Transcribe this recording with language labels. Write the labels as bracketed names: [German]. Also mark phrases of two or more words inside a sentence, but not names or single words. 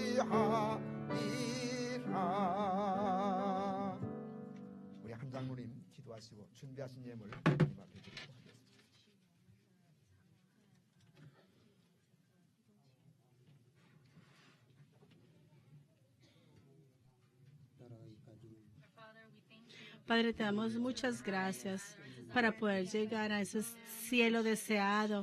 [Korean] 우리 한 장로님 기도하시고 준비하신 예물 주님 앞에 드리고 하겠습니다. [Spanish] Padre, te damos muchas gracias para poder llegar a ese cielo deseado.